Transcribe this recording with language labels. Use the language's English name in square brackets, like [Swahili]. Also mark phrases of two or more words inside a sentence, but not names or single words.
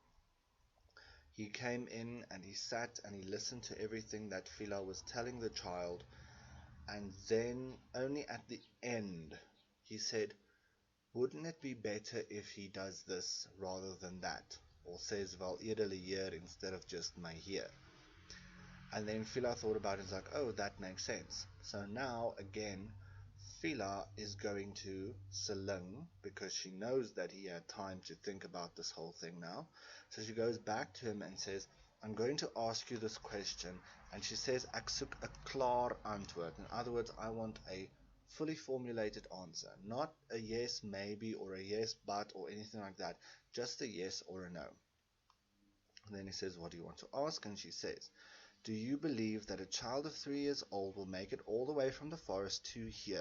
[English] He came in and he sat and he listened to everything that Fiela was telling the child, and then only at the end he said, wouldn't it be better if he does this rather than that? Or says, [Afrikaans] wel eerder hier [English] instead of just my here. And then Fiela thought about it and was like, oh, that makes sense. So now again, Fiela is going to Celine because she knows that he had time to think about this whole thing now. So she goes back to him and says, I'm going to ask you this question. And she says, [Afrikaans] ek soek 'n klaar antwoord. [English] In other words, I want a fully formulated answer, not a yes maybe or a yes but or anything like that, just a yes or a no. And then he says, what do you want to ask? And she says, do you believe that a child of 3 years old will make it all the way from the forest to here?